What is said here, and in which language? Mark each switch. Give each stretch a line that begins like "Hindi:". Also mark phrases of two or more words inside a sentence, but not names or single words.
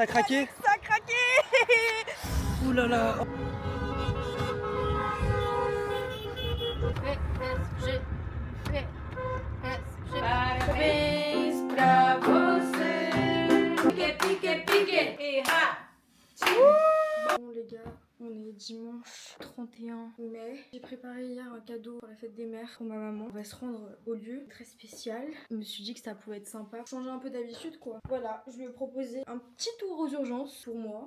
French: Ça a craqué? Alex, ça a craqué. Ouh là là. PSG, PSG.
Portuguese: Parabéns pra você.
French: Pique, pique, pique. Et ha. Bon les gars, on est dimanche 31 mai. J'ai préparé hier un cadeau pour la fête des mères pour ma maman. On va se rendre au lieu très spécial. Je me suis dit que ça pouvait être sympa. Changer un peu d'habitude quoi. Voilà, je lui ai proposé un petit tour aux urgences pour moi.